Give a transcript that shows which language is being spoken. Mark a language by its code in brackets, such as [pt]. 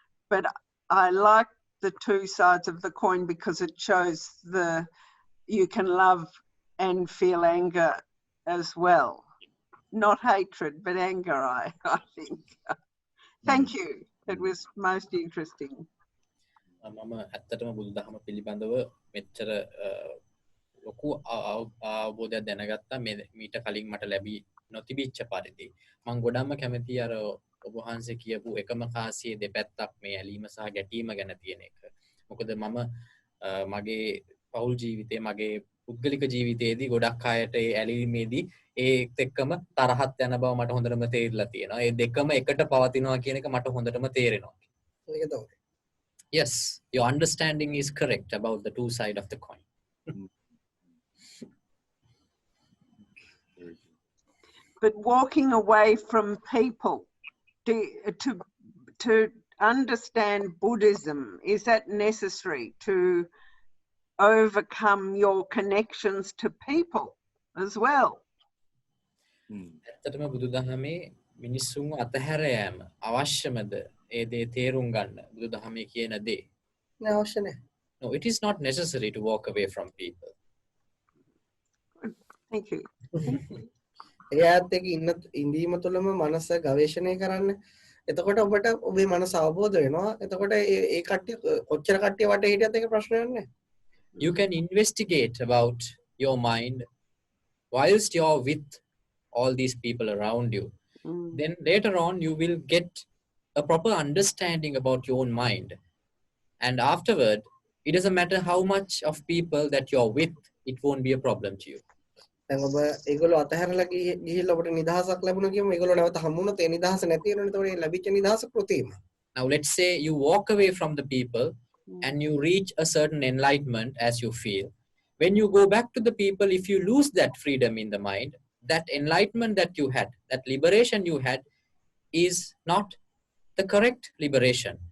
[en] But I like the two sides of the coin because it shows you can love and feel anger as well. Not hatred, but anger, I think. Thank you. It was most interesting. [si] මම ඇත්තටම බුදුදහම පිළිබඳව මෙච්චර ලොකු අවබෝධයක් දැනගත්තා මීට කලින් මට ලැබී නොතිබිච්ච පරිදි මම ගොඩක්ම කැමති අර ඔබ වහන්සේ කියපු එකම කාසියේ දෙපැත්තක් මේ ඇලීම සහ ගැටීම ගැන තියෙන එක. මොකද මම මගේ පෞල් ජීවිතේ මගේ පුද්ගලික ජීවිතයේදී ගොඩක් අයට ඒ ඇලීමේදී ඒත් එක්කම තරහත් යන බව මට හොඳටම තේරිලා තියෙනවා. ඒ දෙකම එකට පවතිනවා කියන එක මට හොඳටම තේරෙනවා. ඒක තමයි. [en] Yes, your understanding is correct about the two sides of the coin. But walking away from people to understand Buddhism, is that necessary to overcome your connections to people as well? [si] ඇත්තටම බුදුදහමේ මිනිස්සුන්ව අතහැර යෑම අවශ්‍යමද? ඒ දේ තේරුම් ගන්න බුදුදහමේ කියන දේ. නෑ අවශ්‍ය නෑ. [en] No, it is not necessary to walk away from people. Thank you. [si] එයාත් එක්ක ඉඳීම තුළම මනස ගවේෂණය කරන්න. එතකොට ඔබට ඔබේ මනස අවබෝධ වෙනවා. එතකොට ඒ කට්ටිය කොච්චර කට්ටිය වටේ හිටියත් ඒක ප්‍රශ්නයක් නෑ. [en] You can investigate about your mind whilst you're with all these people around you. Then later on you will get a proper understanding about your own mind. And afterward, it doesn't matter how much of people that you're with, it won't be a problem to you. [si] දැන් ඔබ ඒගොල්ලෝ අතහැරලා ගිහිල්ලා ඔබට නිදහසක් ලැබුණා කියමු. ඒගොල්ලෝ නැවත හම්බුනොත් ඒ නිදහස නැති වෙනවනේ. ඒතකොට ඒ ලැබිච්ච නිදහස කෘතිම. [en] Now let's say you walk away from the people and you reach a certain enlightenment as you feel. When you go back to the people, if you lose that freedom in the mind, that enlightenment that you had, that liberation you had, is not the correct liberation.